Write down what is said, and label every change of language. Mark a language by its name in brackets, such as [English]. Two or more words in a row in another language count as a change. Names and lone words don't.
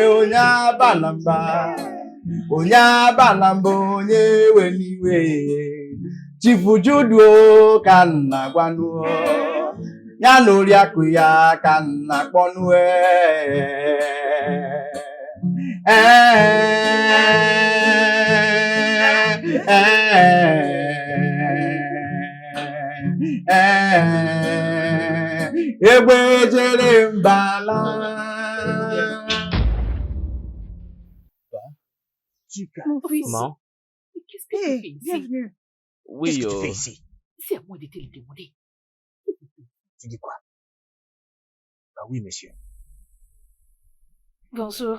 [Igbo] onye abalamba onye abalamba onye weliwe Chifu Judo ka nna gwanuo ya na oriakụ ya ka nna kpọnue egbe jere mbala. [French] Mon fils, Maman, mais qu'est-ce que tu fais ici? Bienvenue. oui, Qu'est-ce que tu fais ici? C'est à moi de te le demander. Tu dis quoi? Ah oui, monsieur. Bonjour.